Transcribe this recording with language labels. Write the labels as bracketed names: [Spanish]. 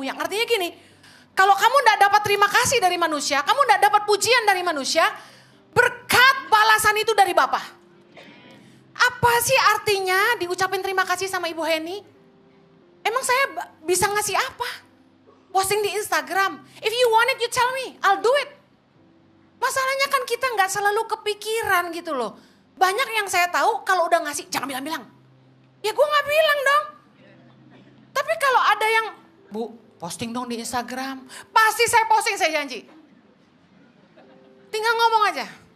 [Indonesian] Yang artinya gini, kalau kamu tidak dapat terima kasih dari manusia, kamu tidak dapat pujian dari manusia, berkat balasan itu dari Bapa. Apa sih artinya diucapin terima kasih sama Ibu Heni? Emang saya bisa ngasih apa? Posting di Instagram. [English] If you want it, you tell me, I'll do it. [Indonesian] Masalahnya kan kita nggak selalu kepikiran gitu loh. Banyak yang saya tahu kalau udah ngasih, jangan bilang-bilang. Ya gue gak bilang dong. Tapi kalau ada yang, Bu posting dong di Instagram. Pasti saya posting, saya janji. Tinggal ngomong aja.